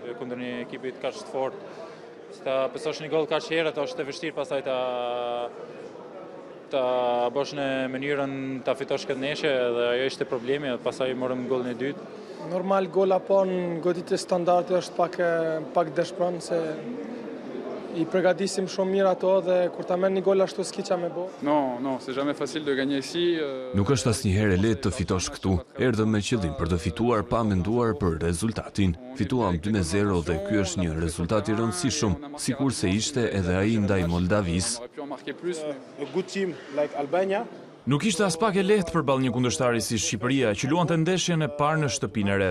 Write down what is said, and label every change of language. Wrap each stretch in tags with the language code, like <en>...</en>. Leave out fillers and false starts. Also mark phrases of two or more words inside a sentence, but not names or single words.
<sq>Kundër një ekipi kaq të fortë, ta pësosh një gol kaq herët, është e vështirë pastaj ta bësh në mënyrën ta fitosh këtë ndeshje dhe ajo ishte problemi, pastaj morëm golin e dytë. Normal gola po në goditje standardi është pak dëshpëron se i përgatisim shumë mirë ato dhe kur ta merr një gol ashtu s'ki qa me bo.</sq> <fr>Non, c'est jamais facile de gagner ici.</fr> <sq>Nuk është asnjëherë lehtë të fitosh këtu. Erdhëm me qëllim për të fituar pa menduar për rezultatin. Fituam 2-0 dhe ky është një rezultat i rëndësishëm, sikurse ishte edhe ai ndaj Moldavisë. Nuk ishte as pak e lehtë përballë një kundërshtari si Shqipëria që luante ndeshjen e parë në shtëpinë e re.</sq>